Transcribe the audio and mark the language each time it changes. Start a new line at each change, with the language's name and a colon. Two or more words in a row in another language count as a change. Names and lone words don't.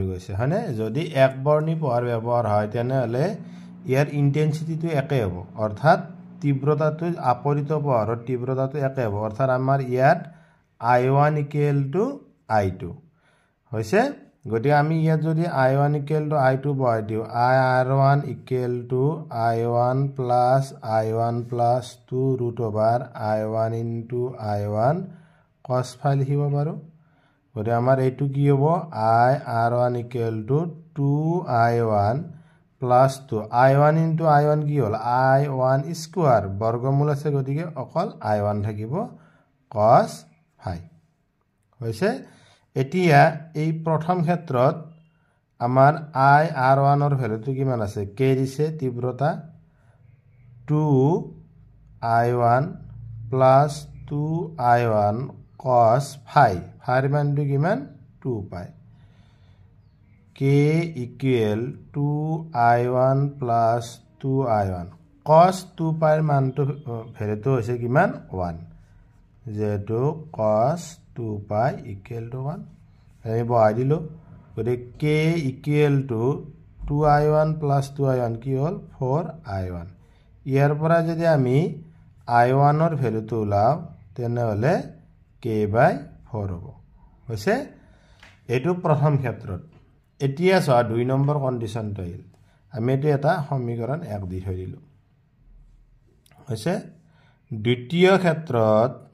Assamese: কৈছে হয়নে যদি একবৰ্ণী পোহৰ ব্যৱহাৰ হয় তেনেহলে ইয়াৰ ইন্টেন্সিটিটো একে হ'ব অৰ্থাৎ তীব্ৰতাটো আপৰিত পোহৰৰ তীব্ৰতাটো একে হ'ব অৰ্থাৎ আমাৰ ইয়াত i1 = i2 হৈছে গতিকে আমি ইয়াত যদি i1 = i2 বহাই দিও ir1 = i1 + i1 + 2√i1 * i1 cos phi লিখিব পাৰো গতিকে আমাৰ এইটো কি হ'ব ir1 = 2i1 + 2 i1 * i1 কি হ'ল i1 স্কয়াৰ বৰ্গমূল আছে গতিকে অকল i1 থাকিব cos phi হৈছে এতিয়া এই প্ৰথম ক্ষেত্ৰত আমাৰ ir1 ৰ ভ্যালুটো কিমান আছে k দিছে তীব্ৰতা 2i1 + 2i1 cos phi phi মানটো কিমান 2π k = 2i1 + 2i1 cos 2π ৰ মানটো ভ্যালুটো হৈছে কিমান 1 যেটো cos 2π = 1 আমি বহাই দিলো গতিকে k = 2i1 + 2i1 কি হ'ল 4i1 ইয়াৰ পৰা যদি আমি i1 ৰ ভ্যালুটো উলাও তেনেহলে k/4 হ'ব হৈছে এটো প্ৰথম ক্ষেত্ৰত এতিয়া চোৱা দুই নম্বৰ কন্ডিশনটো আহিল আমি এটো এটা সমীকৰণ 1 দি থৈ দিলো হৈছে দ্বিতীয় ক্ষেত্ৰত